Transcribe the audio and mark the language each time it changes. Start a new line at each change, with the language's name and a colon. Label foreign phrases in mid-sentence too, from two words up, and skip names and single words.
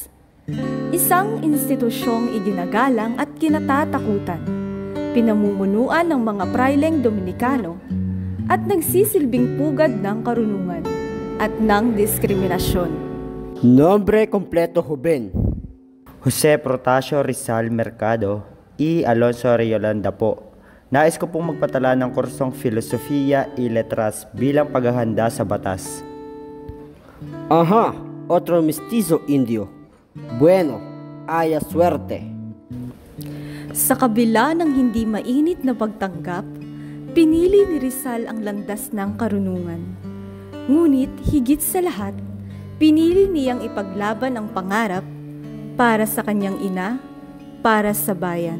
Filipino: Isang institusyong iginagalang at kinatatakutan, pinamumunuan ng mga praileng Dominikano at nagsisilbing pugad ng karunungan at ng diskriminasyon.
Spanish: Nombre kompleto Huben. Jose Protasio Rizal Mercado, E.
Filipino: Alonso Riolanda po. Nais ko pong magpatala ng kursong
Spanish: Filosofiya y Letras
Filipino: bilang paghahanda sa batas.
Spanish: Aha, otro mestizo indio. Bueno, haya suerte.
Filipino: Sa kabila ng hindi mainit na pagtanggap, pinili ni Rizal ang landas ng karunungan. Ngunit higit sa lahat, pinili niyang ipaglaban ang pangarap para sa kanyang ina, para sa bayan.